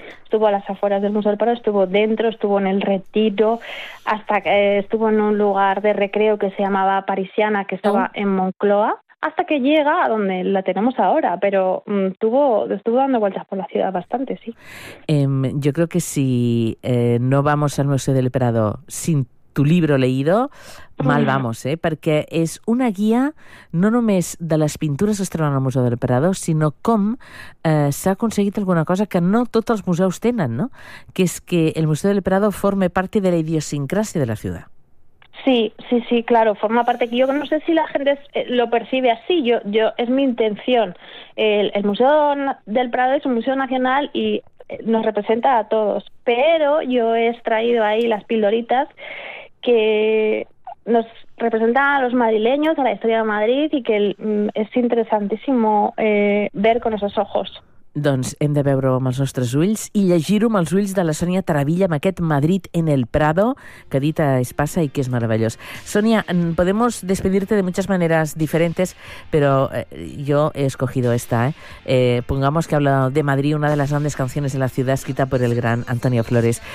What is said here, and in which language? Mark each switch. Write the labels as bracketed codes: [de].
[es] Estuvo a las afueras del Museo del Prado, estuvo dentro, estuvo en el Retiro, hasta que estuvo en un lugar de recreo que se llamaba Parisiana, que estaba en Moncloa, hasta que llega a donde la tenemos ahora, pero estuvo dando vueltas por la ciudad bastante, sí. Yo creo que si no vamos al Museo del Prado sin tu libro leído, mal vamos, ¿eh? [ca] Perquè és una guia no només de les pintures que es troben al Museu del Prado, sinó com s'ha aconseguit alguna cosa que no tots els museus tenen, no? Que és que el Museu del Prado forme parte de la idiosincrasia de la ciutat. [es] Sí, claro, forma parte, que yo no sé si la gente lo percibe así, yo es mi intención. El Museo del Prado es un museo nacional y nos representa a todos, pero yo he extraído ahí las pildoritas que nos representan a los madrileños, a la historia de Madrid, y que es interesantísimo ver con esos ojos. [ca] Doncs hem de veure-ho amb els nostres ulls i llegir-ho amb els ulls de la Sònia Taravilla amb aquest Madrid en el Prado que dita es passa i que és meravellós. [es] Sònia, podemos despedirte de muchas maneras diferentes, pero yo he escogido esta. Pongamos que hablo de Madrid, una de las grandes canciones de la ciudad escrita por el gran Antonio Flores.